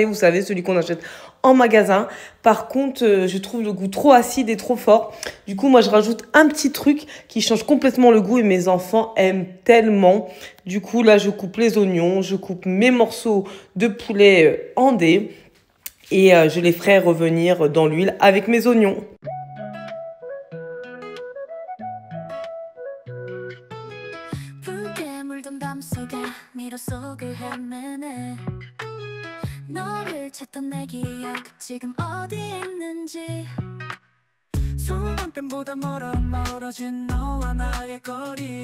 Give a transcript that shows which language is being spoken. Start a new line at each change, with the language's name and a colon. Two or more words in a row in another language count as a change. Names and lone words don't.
French: Vous savez, celui qu'on achète en magasin. Par contre, je trouve le goût trop acide et trop fort. Du coup, moi, je rajoute un petit truc qui change complètement le goût et mes enfants aiment tellement. Du coup, là, je coupe les oignons, je coupe mes morceaux de poulet en dés. Et je les ferai revenir dans l'huile avec mes oignons.
Korean: 붉게 물든 밤속에 미로 속을 헤매네. 너를 찾던 내 기억 지금 어디에 있는지. 소문뱀보다 멀어진 너와 나의 거리.